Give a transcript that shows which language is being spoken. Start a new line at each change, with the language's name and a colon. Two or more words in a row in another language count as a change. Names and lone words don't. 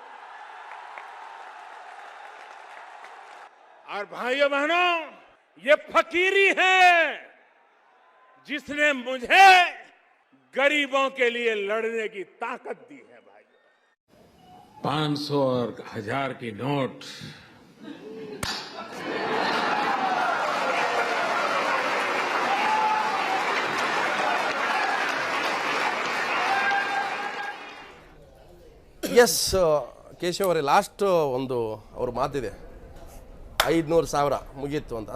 Hindi: और भाइयों बहनों, ये फकीरी है जिसने मुझे गरीबों के लिए लड़ने की ताकत दी है. 500 और 1000 की नोट
Kannada: ಎಸ್ ಕೇಶವ್ ಅವರೇ, ಲಾಸ್ಟ್ ಒಂದು ಅವ್ರ ಮಾತಿದೆ 500,000 ಮುಗೀತು ಅಂತ.